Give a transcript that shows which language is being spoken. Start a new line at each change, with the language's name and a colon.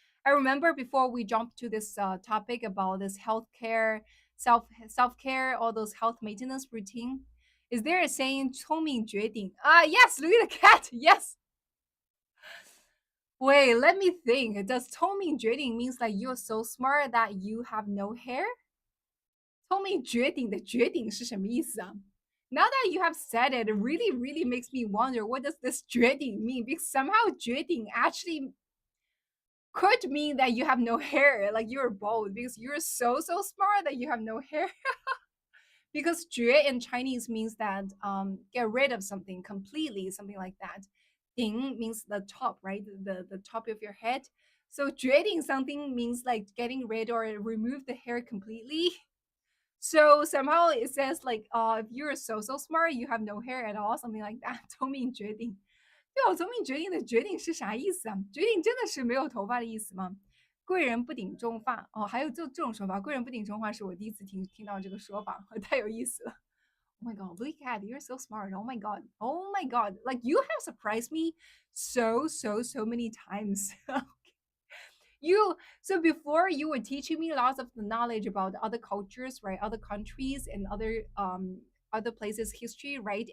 English: I remember before we jump to this topic about this healthcare, self care, all those health maintenance routine. Is there a saying 聪明绝顶? Yes, Louis the cat. Yes. Wait, let me think. Does 聪明绝顶 means like you're so smart that you have no hair?
Chinese: 聪明绝顶的绝顶是什么意思啊?
English: Now that you have said it, it really, really makes me wonder what does this 绝顶 mean? Because somehow 绝顶 actually could mean that you have no hair, like you're bald, because you're so smart that you have no hair. Because 绝 in Chinese means that get rid of something completely, something like that. 顶 means the top, right? The top of your head. So 绝顶 something means like getting rid or remove the hair completely. So somehow it says like, if you're so smart, you have no hair at all, something like that.
Chinese: 聪明绝顶。对哦，聪明绝顶的绝顶是啥意思啊？绝顶真的是没有头发的意思吗？贵人不顶中发哦，还有这种说法，贵人不顶中发是我第一次听到这个说法，太有意思了。
English: Oh my god, Blue Cat, you're so smart. Oh my god. Oh my god. Like you have surprised me so many times. You so before you were teaching me lots of the knowledge about other cultures, right? Other countries and other places history, right?